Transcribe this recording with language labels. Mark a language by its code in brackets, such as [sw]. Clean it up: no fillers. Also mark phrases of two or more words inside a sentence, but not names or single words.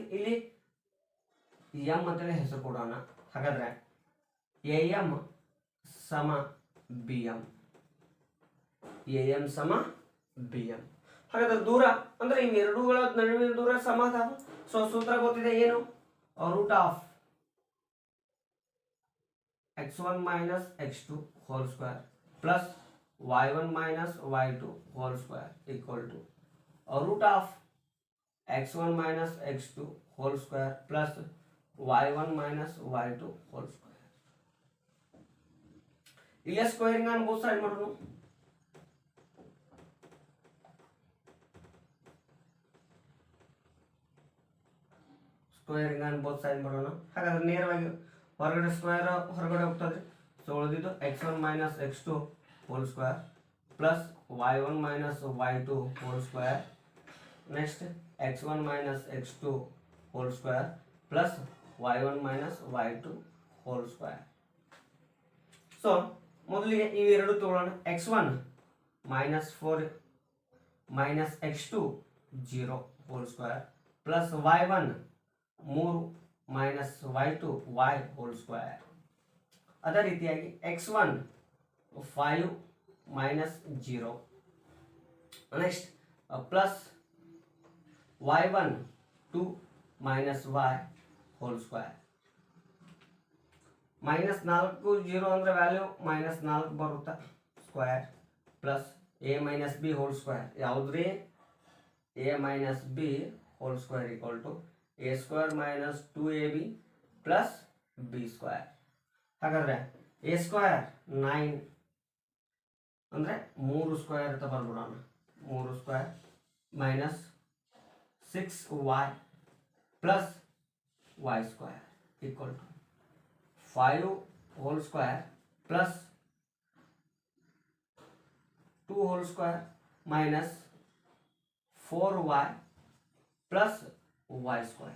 [kn] ಇಲ್ಲಿ ಎಂ ಅಂತೇಳಿ ಹೆಸರು ಕೊಡೋಣ. ಹಾಗಾದ್ರೆ ಎ ಎಂ ಸಮ ಬಿ ಎಂ, ಎ ಎಂ ಸಮ ಬಿ ಎಂ. ಹಾಗಾದ್ರೆ ದೂರ ಅಂದ್ರೆ ಇವು ಎರಡೂಗಳ ನಡುವಿನ ದೂರ ಸಮ ಅದಾವ. [en] ಸೊ [kn] ಸೂತ್ರ ಗೊತ್ತಿದೆ ಏನು, [en] root of x1 minus x2 whole square plus y1 minus y2 whole square equal to root of x1 minus x2 whole square plus y1 minus y2 whole square. [kn] ಇಲ್ಲಿ ಸ್ಕ್ವೇರಿಂಗ್ ಅನ್ನು [en] both side [kn] ಮಾಡೋಣ. ಸ್ಕ್ವೇರಿಂಗ್ ಅನ್ನು [en] both side [kn] ಮಾಡೋಣ. ಹಾಗಾದ್ರೆ ನೇರವಾಗಿ ಹೊರಗಡೆ ಸ್ಕ್ವೇರ್ ಹೊರಗಡೆ ಹೋಗ್ತದೆ. [en] ಸೊ ಉಳಿದಿದ್ದು x1 minus x2 whole square plus y1 minus y2 whole square. ನೆಕ್ಸ್ಟ್ x1 minus x2 whole square plus y1 minus y2 whole square. [kn] ಸೊ ಮೊದಲಿಗೆ ಇವೆರಡು ತಗೊಳ್ಳೋಣ. [en] x1 -4 minus x2 0 whole square plus y1 3 minus y2 y whole square. [kn] ಅದೇ ರೀತಿಯಾಗಿ [en] x1 5 minus 0 next plus y1 2 minus y whole square. -4 0 ಅಂದ್ರೆ ವ್ಯಾಲ್ಯೂ -4 ಬರುತ್ತೆ square plus a minus b whole square. ಯಾವುದ್ರಿ a minus b whole square equal to a square minus 2ab plus b square. [kn] ಹಾಗಾದ್ರೆ [en] a square [kn] 9 ಅಂದ್ರೆ 3 ಸ್ಕ್ವೇರ್ ಅಂತ ಬರ್ಬಿಡೋಣ. [en] 3 square minus 6y plus y square equal to 5 whole square plus 2 whole square minus 4y plus y square.